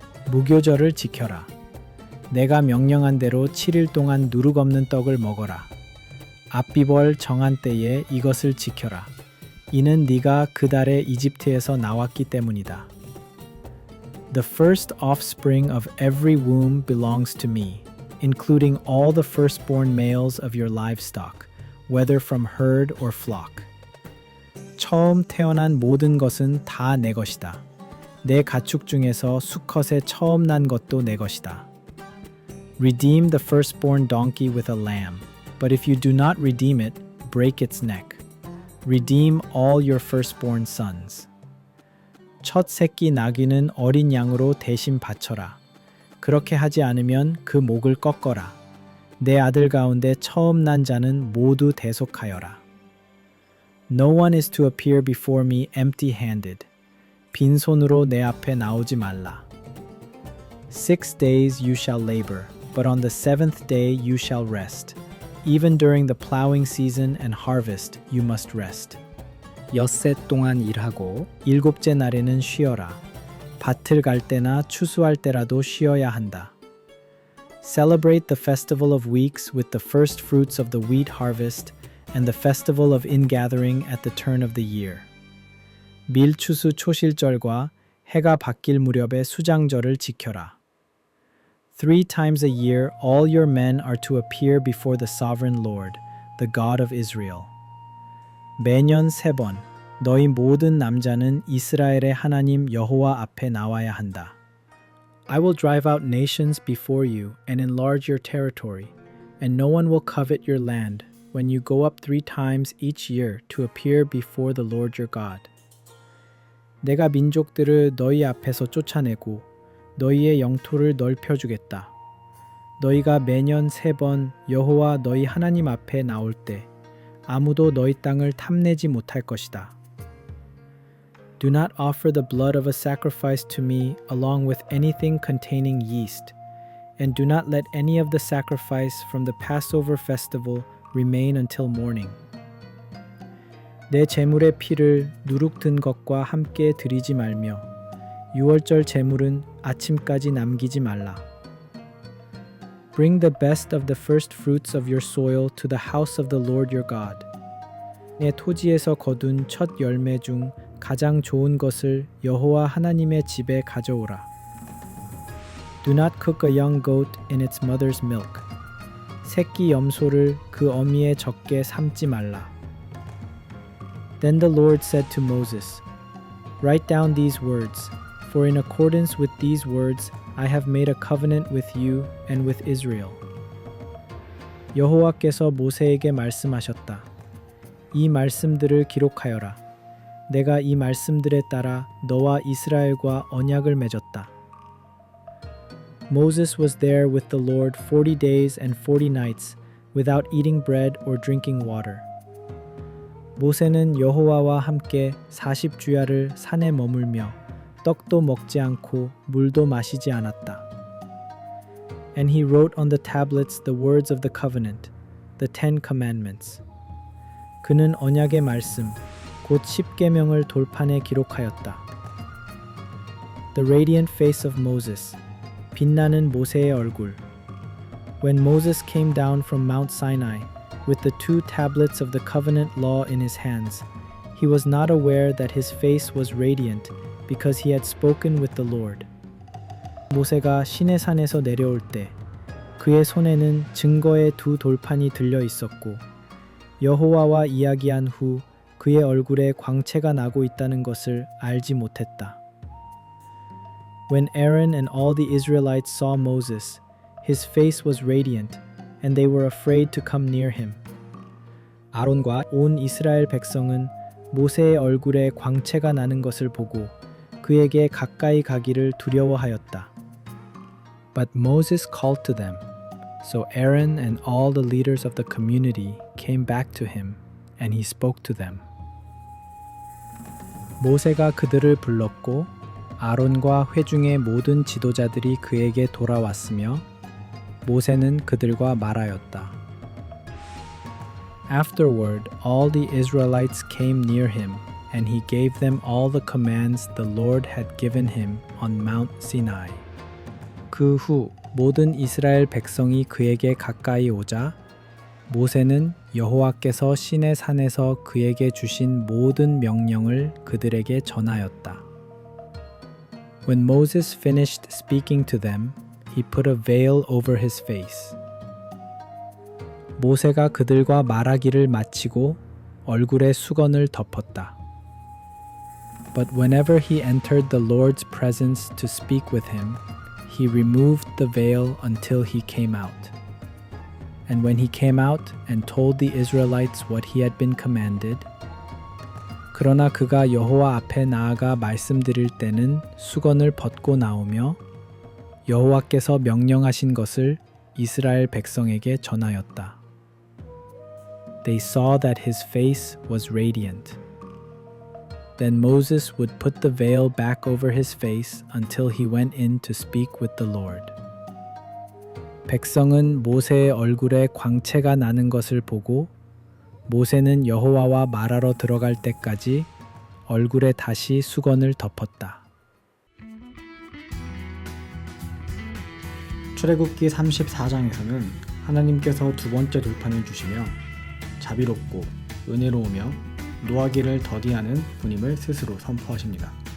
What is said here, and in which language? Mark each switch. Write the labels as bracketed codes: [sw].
[ko] 무교절을 지켜라. 내가 명령한 대로 7일 동안 누룩 없는 떡을 먹어라. 압비벌 정한 때에 이것을 지켜라. 이는 네가 그 달에 이집트에서 나왔기 때문이다. [en] The first offspring of every womb belongs to me, including all the firstborn males of your livestock, whether from herd or flock. [ko] 처음 태어난 모든 것은 다 내 것이다. 내 가축 중에서 수컷에 처음 난 것도 내 것이다. [en] Redeem the firstborn donkey with a lamb, but if you do not redeem it, break its neck. Redeem all your firstborn sons. [ko] 첫 새끼 나귀는 어린 양으로 대신 바쳐라. 그렇게 하지 않으면 그 목을 꺾어라. 내 아들 가운데 처음 난 자는 모두 대속하여라. [en] No one is to appear before me empty-handed. [ko] 빈손으로 내 앞에 나오지 말라. [en] 6 days you shall labor, but on the 7th day you shall rest. Even during the plowing season and harvest you must rest. [ko] 엿새 동안 일하고 일곱째 날에는 쉬어라. 밭을 갈 때나 추수할 때라도 쉬어야 한다. [en] Celebrate the festival of weeks with the first fruits of the wheat harvest and the festival of ingathering at the turn of the year. [ko] 밀추수 초실절과 해가 바뀔 무렵의 수장절을 지켜라. [en] 3 times a year all your men are to appear before the sovereign Lord, the God of Israel. [ko] 매년 3번 너희 모든 남자는 이스라엘의 하나님 여호와 앞에 나와야 한다. [en] I will drive out nations before you and enlarge your territory, and no one will covet your land when you go up 3 times each year to appear before the Lord your God. [ko] 내가 민족들을 너희 앞에서 쫓아내고 너희의 영토를 넓혀주겠다. 너희가 매년 3번 여호와 너희 하나님 앞에 나올 때 아무도 너희 땅을 탐내지 못할 것이다. [en] Do not offer the blood of a sacrifice to me along with anything containing yeast, and do not let any of the sacrifice from the Passover festival remain until morning. [ko] 내 제물의 피를 누룩든 것과 함께 드리지 말며 유월절 제물은 아침까지 남기지 말라. [en] Bring the best of the first fruits of your soil to the house of the Lord your God. [ko] 내 토지에서 거둔 첫 열매 중 가장 좋은 것을 여호와 하나님의 집에 가져오라. [en] Do not cook a young goat in its mother's milk. [ko] 새끼 염소를 그 어미의 젖게 삶지 말라. [en] Then the Lord said to Moses, Write down these words, for in accordance with these words I have made a covenant with you and with Israel. [ko] 여호와께서 모세에게 말씀하셨다. 이 말씀들을 기록하여라. 내가 이 말씀들에 따라 너와 이스라엘과 언약을 맺었다. [en] Moses was there with the Lord 40 days and 40 nights without eating bread or drinking water. [ko] 모세는 여호와와 함께 40주야를 산에 머물며 떡도 먹지 않고 물도 마시지 않았다. [en] And he wrote on the tablets the words of the covenant, the 10 commandments. [ko] 그는 언약의 말씀, 곧 10계명을 돌판에 기록하였다. [en] The radiant face of Moses, [ko] 빛나는 모세의 얼굴. [en] When Moses came down from Mount Sinai with the 2 tablets of the covenant law in his hands, he was not aware that his face was radiant because he had spoken with the Lord. [ko] 모세가 시내산에서 내려올 때 그의 손에는 증거의 2 돌판이 들려 있었고 여호와와 이야기한 후 그의 얼굴에 광채가 나고 있다는 것을 알지 못했다. [en] When Aaron and all the Israelites saw Moses, his face was radiant, and they were afraid to come near him. [ko] 아론과 온 이스라엘 백성은 모세의 얼굴에 광채가 나는 것을 보고 그에게 가까이 가기를 두려워하였다. [en] But Moses called to them, so Aaron and all the leaders of the community came back to him, and he spoke to them. [ko] 모세가 그들을 불렀고 아론과 회중의 모든 지도자들이 그에게 돌아왔으며 모세는 그들과 말하였다. [en] Afterward, all the Israelites came near him, and he gave them all the commands the Lord had given him on Mount Sinai. [ko] 그 후 모든 이스라엘 백성이 그에게 가까이 오자 모세는 여호와께서 시내 산에서 그에게 주신 모든 명령을 그들에게 전하였다. [en] When Moses finished speaking to them, he put a veil over his face. [ko] 모세가 그들과 말하기를 마치고 얼굴에 수건을 덮었다. [en] But whenever he entered the Lord's presence to speak with him, he removed the veil until he came out. And when he came out and told the Israelites what he had been commanded, [ko] 그러나 그가 여호와 앞에 나아가 말씀드릴 때는 수건을 벗고 나오며 여호와께서 명령하신 것을 이스라엘 백성에게 전하였다. [en] They saw that his face was radiant. Then Moses would put the veil back over his face until he went in to speak with the Lord. [ko] 백성은 모세의 얼굴에 광채가 나는 것을 보고 모세는 여호와와 말하러 들어갈 때까지 얼굴에 다시 수건을 덮었다. 출애굽기 34장에서는 하나님께서 2번째 돌판을 주시며 자비롭고 은혜로우며 노하기를 더디하는 분임을 스스로 선포하십니다.